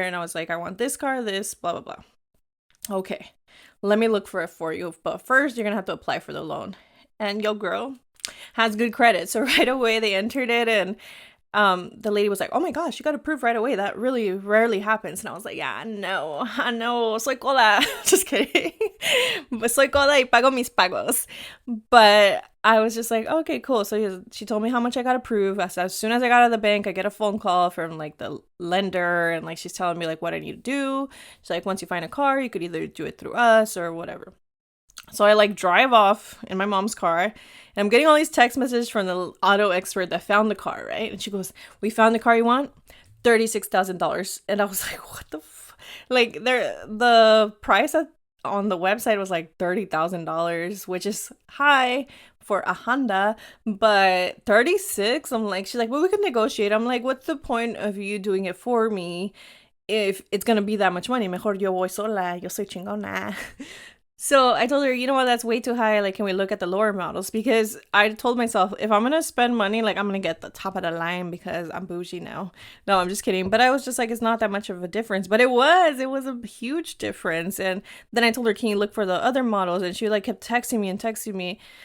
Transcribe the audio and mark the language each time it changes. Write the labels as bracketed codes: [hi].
[en] And I was like, I want this car, this, blah, blah, blah. Okay, let me look for it for you. But first you're going to have to apply for the loan. And your girl has good credit. So right away they entered it and the lady was like, oh my gosh, you got approved right away. That really rarely happens. And I was like, yeah, I know. [es] Soy coda. [en] Just kidding. But [es] soy coda y pago mis pagos. [en] But I was just like, okay, cool. So she told me how much I got approved. As soon as I got out of the bank, I get a phone call from like the lender. And like, she's telling me like what I need to do. She's like, once you find a car, you could either do it through us or whatever. So I like drive off in my mom's car and I'm getting all these text messages from the auto expert that found the car, right? And she goes, we found the car you want, $36,000. And I was like, what the like the price on the website was like $30,000, which is high for a Honda, but 36, I'm like, she's like, well, we can negotiate. I'm like, what's the point of you doing it for me if it's gonna be that much money? [es] Mejor yo voy sola, yo soy chingona. [en] So I told her, you know what, that's way too high. Like, can we look at the lower models? Because I told myself, if I'm going to spend money, like, I'm going to get the top of the line because I'm bougie now. No, I'm just kidding. But I was just like, it's not that much of a difference. But it was a huge difference. And then I told her, can you look for the other models? And she like kept texting me.